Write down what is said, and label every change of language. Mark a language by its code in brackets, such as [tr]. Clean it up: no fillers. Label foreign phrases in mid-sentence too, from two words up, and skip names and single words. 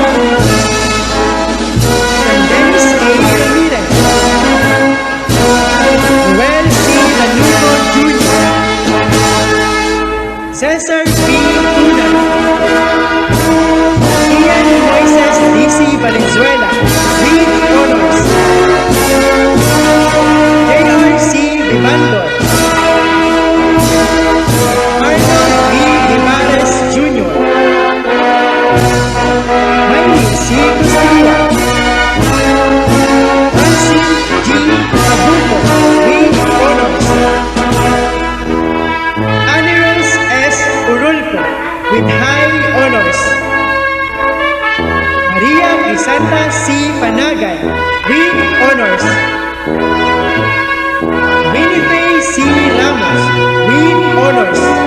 [en] Dennis A. Ramirez. Noel C. Lanuco Jr. Cesar B. Tunan. Ian Moises D.C. Valenzuela with honors. J.R.C. Vivando. Arnold B. Guimares Jr. Miley C. Costilla. Francine G. Abuco with honors. Aniros S. Urulfo with high honors. Maria Crisanta C. Panagay with honors. Winifred C. Ramos with honors.